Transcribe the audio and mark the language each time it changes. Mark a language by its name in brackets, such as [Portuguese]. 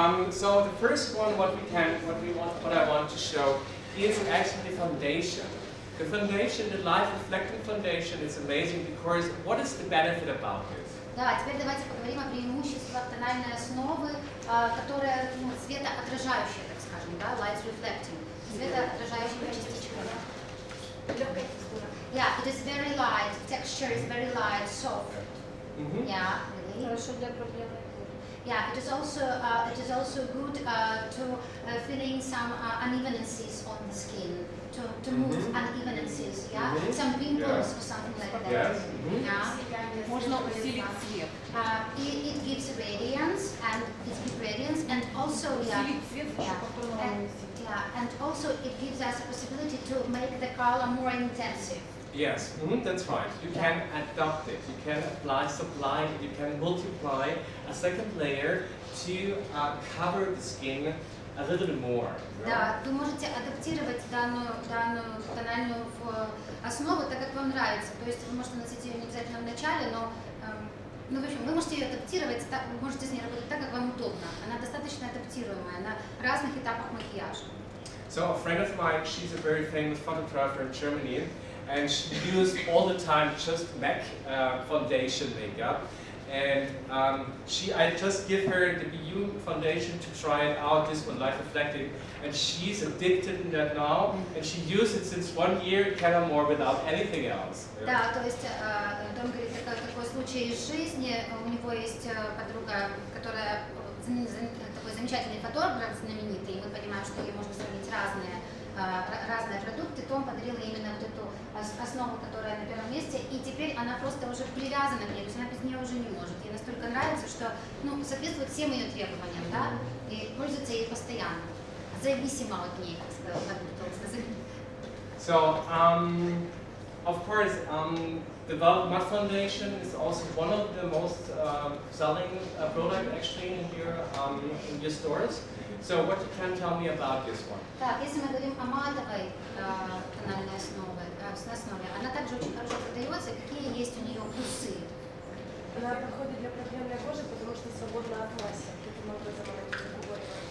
[English] So the first one, what I want to show is actually the foundation. The foundation, the light reflecting foundation, is amazing because what is the benefit about this? [Russian] Да, теперь давайте поговорим о преимуществах тональной основы, которая светоотражающая, так скажем, да, [English] light reflecting, [Russian] светоотражающая частичка. Легкая текстура. [English] Yeah, it is very light, texture is very light, soft. Yeah, really. [Russian] Хорошо для проблемной кожи. [English] Yeah, it is also good to fill in some unevenness on the skin, to move unevenness, yeah, some pimples or something like that. Yes. Yeah. [Russian] Можно усилить цвет. [English] It gives radiance and also [Russian] Усилить цвет, [English] yeah, [Russian] повторно наносить. [English] and also it gives us a possibility to make the color more intensive. Yes, that's right. You can adapt it. You can supply, you can multiply a second layer to cover the skin a little bit more. [Russian] Да, вы можете адаптировать данную тональную основу так, как вам нравится. То есть вы можете носить ее не обязательно в начале, но в общем, вы можете ее адаптировать, вы можете с ней работать так, как вам удобно. Она достаточно адаптируемая на разных этапах макияжа. [English] So a friend of mine, she's a very famous photographer in Germany, and she used all the time just MAC foundation makeup. And I just give her the BU foundation to try it out, this one light reflecting, and she's addicted to that now, and she used it since 1 year, kind of more without anything else. [Russian] Да, то есть Дом говорит, такой случай из жизни. У него есть подруга, которая такой замечательный фотограф, знаменитый, и мы понимаем, что ей можно сравнить разные продукты. Том подарил ей именно вот эту основу, которая на первом месте, и теперь она просто уже привязана к ней, то есть она без нее уже не может. Ей настолько нравится, что соответствует всем ее требованиям, да, и пользуется ей постоянно, зависимо от ней, как сказал продукт. [English] So, of course, the matte foundation is also one of the most selling product actually in your stores. So what you can tell me about this one? [Russian] Так, если мы говорим о матовой тональной основе, она также очень хорошо продается. Какие есть у нее плюсы? Она подходит для проблемной кожи, потому что свободна от масел. Таким образом она не заходит.